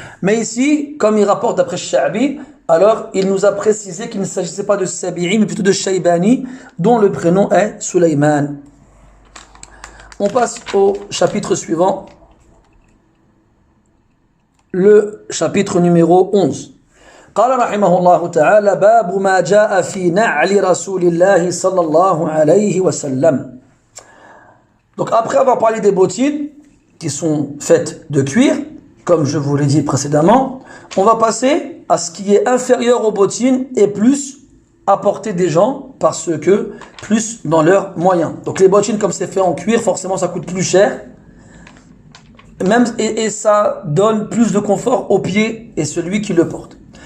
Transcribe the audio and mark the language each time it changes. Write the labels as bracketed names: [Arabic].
[French] Mais ici, comme il rapporte d'après Sha'bi, alors il nous a précisé qu'il ne s'agissait pas de Sabi'i, mais plutôt de Shaybani, dont le prénom est Sulayman. On passe au chapitre suivant, le chapitre numéro 11. [Arabic] قال رحمه الله تعالى باب ما جاء في نعل رسول الله صلى الله عليه وسلم. [French] Donc après avoir parlé des bottines qui sont faites de cuir, comme je vous l'ai dit précédemment, on va passer à ce qui est inférieur aux bottines et plus à portée des gens parce que plus dans leurs moyens. Donc les bottines, comme c'est fait en cuir, forcément ça coûte plus cher. Même, et ça donne plus de confort au pied et celui qui le porte.